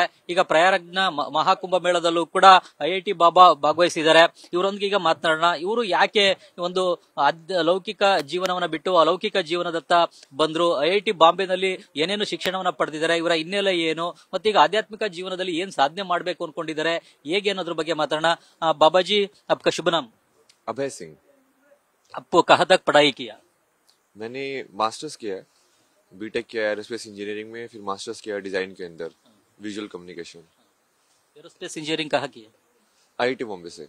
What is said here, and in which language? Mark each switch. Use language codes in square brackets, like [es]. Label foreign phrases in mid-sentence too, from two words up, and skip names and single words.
[kn] ಈಗ ಪ್ರಯಾಗ್ನ ಮಹಾಕುಂಭ ಮೇಳದಲ್ಲೂ ಕೂಡ ಐಐಟಿ ಬಾಬಾ ಭಾಗವಹಿಸಿದ್ದಾರೆ. ಇವರೊಂದಿಗೆ ಈಗ ಮಾತನಾಡೋಣ. ಇವರು ಯಾಕೆ ಒಂದು ಲೌಕಿಕ ಜೀವನವನ್ನ ಬಿಟ್ಟು ಅಲೌಕಿಕ ಜೀವನದತ್ತ ಬಂದ್ರು, ಐಐಟಿ ಬಾಂಬೆನಲ್ಲಿ ಏನೇನು ಶಿಕ್ಷಣವನ್ನ ಪಡೆದಿದ್ದಾರೆ, ಇವರ ಹಿನ್ನೆಲೆ ಏನು, ಮತ್ತೀಗ ಆಧ್ಯಾತ್ಮಿಕ ಜೀವನದಲ್ಲಿ ಏನ್ ಸಾಧನೆ ಮಾಡಬೇಕು ಅನ್ಕೊಂಡಿದ್ದಾರೆ, ಹೇಗೆ ಅನ್ನೋದ್ರ ಬಗ್ಗೆ ಮಾತಾಡೋಣ. [hi] बाबाजी आपका शुभ नाम? अभय सिंह। आपको कहाँ तक पढ़ाई किया? मैंने मास्टर्स किया है, बीटेक किया [en] aerospace engineering [hi] में, फिर मास्टर्स किया डिजाइन के अंदर [en] visual communication. aerospace engineering [hi] कहाँ किया? आईआईटी बॉम्बे से।